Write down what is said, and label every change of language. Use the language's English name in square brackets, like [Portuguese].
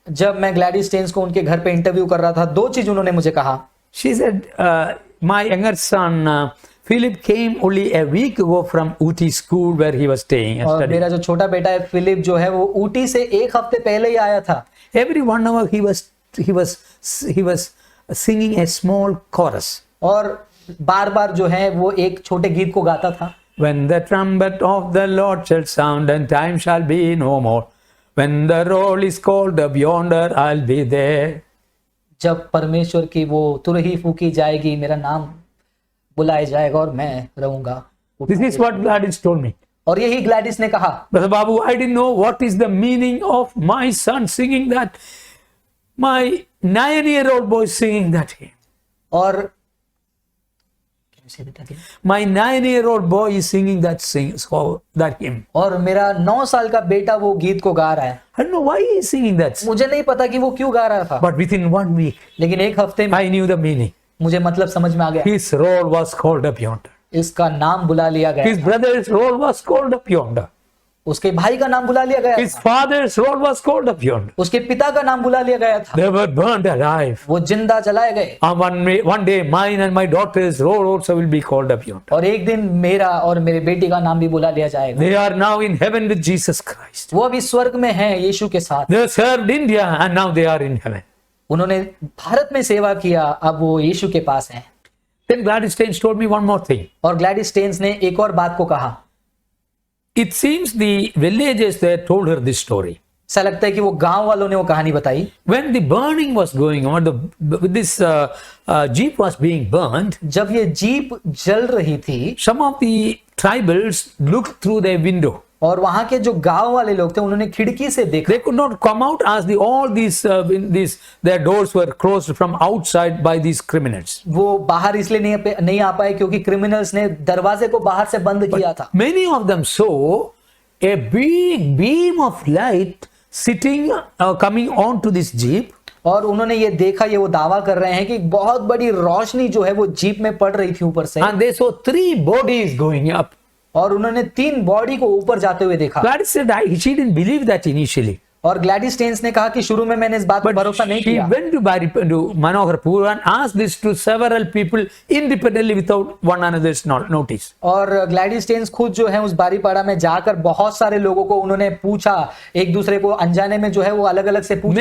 [Hindi] जब मैं Gladys stains को उनके घर पे इंटरव्यू कर रहा था, दो चीज उन्होंने मुझे कहा। [English] She said, my younger son Philip came only a week ago from Ooty school where he was staying and [Hindi] और [English] studying. [Hindi] मेरा जो छोटा बेटा है फिलिप जो है वो ऊटी से एक हफ्ते पहले ही आया था। [English] Every 1 hour he was singing a small chorus. [Hindi] और बार बार जो है वो एक छोटे गीत को गाता था। [English] When the trumpet of the Lord shall sound and time shall be no more. When the roll is called up yonder, I'll be there. [Hindi] जब परमेश्वर की वो तुरही फूकी जाएगी, मेरा नाम बुलाया जाएगा और मैं रहूंगा। [English] This is what Gladys told me. [Hindi] और यही ग्लैडिस ने कहा। [English] Brother Babu, I didn't know what is the meaning of my son singing that. My 9-year-old boy singing that hymn. [Hindi] और [English] My 9-year-old boy is singing that hymn. [Hindi] और मेरा 9 साल का बेटा वो गीत को गा रहा है। [English] I don't know why he is singing that. [Hindi] मुझे नहीं पता कि वो क्यों गा रहा था, [English] But within 1 week, [Hindi] लेकिन एक हफ्ते में [English] I knew the meaning. [Hindi] मुझे मतलब समझ में आ गया। [English] His roll was called up yonder. [Hindi] इसका नाम बुला लिया गया। [English] His brother's roll was called up yonder. [Hindi] उसके भाई का नाम बुला लिया गया [English] His [Hindi] था। [English] father's roll was called up yonder. [Hindi] उसके पिता का नाम बुला लिया गया था। [English] They were burned alive. [Hindi] वो जिंदा जलाए गए। [English] And one day, mine and my daughter's roll also will be called up yonder. [Hindi] और एक दिन मेरा और मेरे बेटी का नाम भी बुला लिया जाएगा। [English] They are now in heaven with Jesus Christ. [Hindi] वो अभी स्वर्ग में हैं यीशु के साथ। [English] They served India and now they are in heaven. [Hindi] उन्होंने भारत में सेवा किया, अब वो यीशु के पास हैं। [English] Then Gladys Staines told me one more thing. [Hindi] और ग्लैडिस स्टेन्स ने एक और बात को कहा। [English] It seems the villagers there told her this story. [Hindi] ऐसा लगता है कि वो गांव वालों ने वो कहानी बताई। [English] When the burning was going on, this jeep was being burned. [Hindi] जब ये जीप जल रही थी, [English] Some of the tribals looked through their window. [Hindi] और वहां के जो गांव वाले लोग थे उन्होंने खिड़की से देखा। [English] They could not come out as all their doors were closed from outside by these criminals. [Hindi] वो बाहर इसलिए नहीं आ पाए क्योंकि क्रिमिनल्स ने दरवाजे को बाहर से बंद किया था। [English] Many of them saw a big beam of light sitting coming onto this jeep. [Hindi] और उन्होंने ये देखा, ये वो दावा कर रहे हैं कि बहुत बड़ी रोशनी जो है वो जीप में पड़ रही थी ऊपर से, [English] and they saw 3 bodies going up. [Hindi] और उन्होंने 3 बॉडी को ऊपर जाते हुए देखा। [English] Gladys said she didn't believe that initially. [Hindi] और ग्लैडिस स्टेन्स ने कहा कि शुरू में मैंने इस बात पर [English] But [Hindi] भरोसा नहीं [English] she [Hindi] किया, [English] went to Manoharpur and asked this to several people independently without one another's notice. [Hindi] और ग्लैडिस स्टेन्स खुद जो है उस बारीपाड़ा में जाकर बहुत सारे लोगों को उन्होंने पूछा, एक दूसरे को अनजाने में जो है वो अलग अलग से पूछा